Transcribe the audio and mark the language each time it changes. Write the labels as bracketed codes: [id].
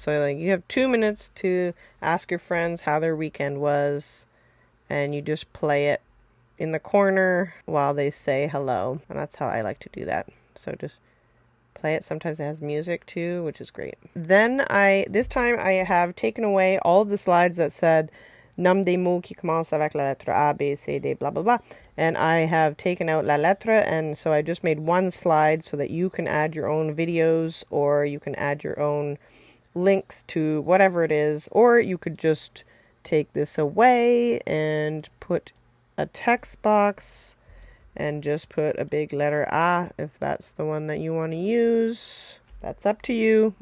[en] So like you have 2 minutes to ask your friends how their weekend was, and you just play it in the corner while they say hello. And that's how I like to do that. So just play it. Sometimes it has music too, which is great. Then this time I have taken away all of the slides that said [fr] Nomme des mots qui commencent avec la lettre A, B, C, D, blah, blah, blah. [en] And I have taken out [fr] la lettre, [en] and so I just made one slide so that you can add your own videos, or you can add your own links to whatever it is, or you could just take this away and put a text box and just put a big letter A if that's the one that you want to use. That's up to you.